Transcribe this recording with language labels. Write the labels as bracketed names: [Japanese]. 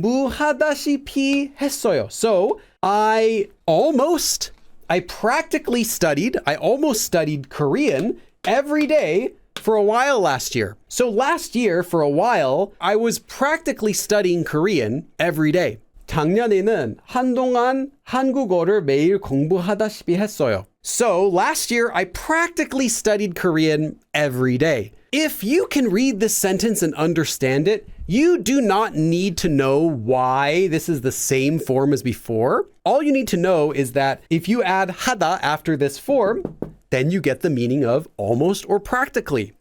[Korean] 공부하다시피 했어요. [English] So I practically studied, I almost studied Korean every day for a while last year. So last year, for a while, I was practically studying Korean every day. [Korean] 작년에는 한동안 한국어를 매일 공부하다시피 했어요. [English] So last year, I practically studied Korean every day. If you can read this sentence and understand it, you do not need to know why this is the same form as before. All you need to know is that if you add hada after this form, then you get the meaning of almost or practically.